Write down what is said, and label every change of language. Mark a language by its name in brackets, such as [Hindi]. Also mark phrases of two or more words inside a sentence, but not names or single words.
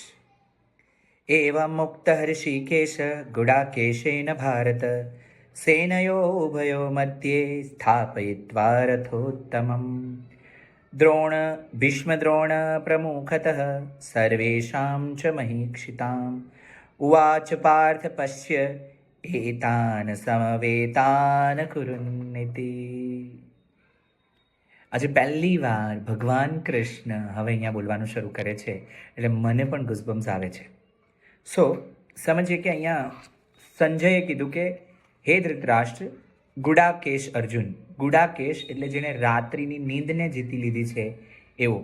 [Sanskrit] एवं मुक्त ऋषिकेश गुडाकेशेन भारत सेनयो उभयो मध्ये स्थापयित्वा रथोत्तमम् द्रोण भीष्मद्रोण प्रमुखतः सर्वेषां च महीक्षिताम् उवाच पार्थ पश्य एतान् समवेतान् कुरुन्निति। [Gujarati] આજે પહેલી વાર ભગવાન કૃષ્ણ હવે અહીંયા બોલવાનું શરૂ કરે છે, એટલે મને પણ ગુઝબમ્સ આવે છે. સો સમજીએ કે અહીંયા સંજયે કીધું કે હે ધૃતરાષ્ટ્ર, ગુડાકેશ અર્જુન. ગુડાકેશ એટલે જેણે રાત્રિની નીંદને જીતી લીધી છે એવો.